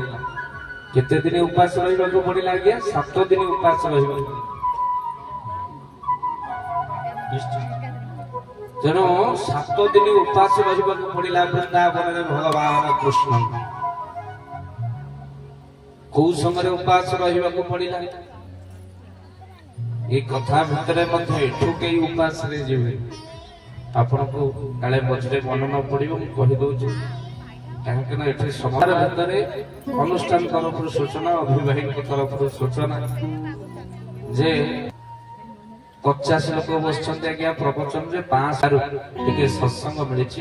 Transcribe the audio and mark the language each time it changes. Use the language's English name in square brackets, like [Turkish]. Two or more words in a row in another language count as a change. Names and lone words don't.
[Odia] କେତେ ଦିନ ଉପାସ ରହିବାକୁ ପଡିଲା ଆଜ୍ଞା? 7 ଦିନ ଉପାସ ରହିବାକୁ। ତେଣୁ 7 ଦିନ ଉପାସ ରହିବାକୁ ପଡିଲା ବୃନ୍ଦାବନରେ ଭଗବାନ କୃଷ୍ଣଙ୍କୁ। କୋଉ ସମୟରେ ଉପାସ ରହିବାକୁ ପଡିଲା? ଏଇ କଥା ଭିତରେ ମଧ୍ୟେ ଏଠୁ କେଇ ଉପାସରେ ଯିବେ ଆପଣଙ୍କୁ କାଳେ ମଝିରେ ମନ ନ ପଡିବ, ମୁଁ କହିଦଉଛି। କାହିଁକି ନା ଏଠି ସମାଜ ଭିତରେ ଅନୁଷ୍ଠାନ ତରଫରୁ ସୂଚନା, ଅଭିଭାବକଙ୍କ ତରଫରୁ ସୂଚନା ଯେ 50 ଲୋକ ବସିଛନ୍ତି ଆଜ୍ଞା ପ୍ରବଚନରେ, 500 ଟିକେ ସତ୍ସଙ୍ଗ ମିଳିଛି।